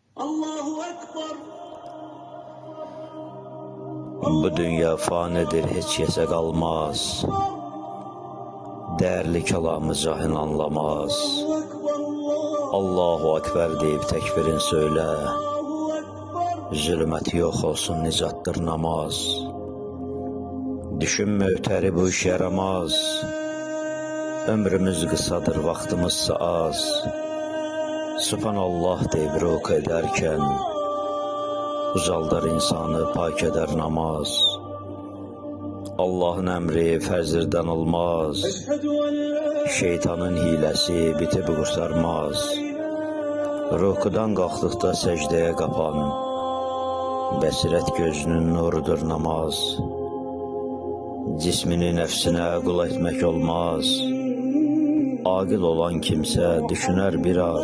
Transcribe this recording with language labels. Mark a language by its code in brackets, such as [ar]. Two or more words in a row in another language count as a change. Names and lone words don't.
[az] Bu dünya fanidir, heç yesə qalmaz. [tr] Değerli kelamı cahil anlamaz. Allahu Ekber deyip tekbirin söyle. Zulmeti yok olsun, nicattır namaz. Düşünme öteri bu iş yaramaz. Ömrümüz kısadır, vaxtımızsa az. Subhanallah deyip ruk ederken ucaldar insanı, pak eder namaz. [az] Allah'ın emri fərzirdən olmaz. Şeytanın hiləsi bitib qurtarmaz. Rukudan qalxdıqda səcdəyə qapan, bəsirət gözünün nurudur namaz. Cismini nəfsinə qul etmək olmaz. Aqil olan kimsə düşünər biraz.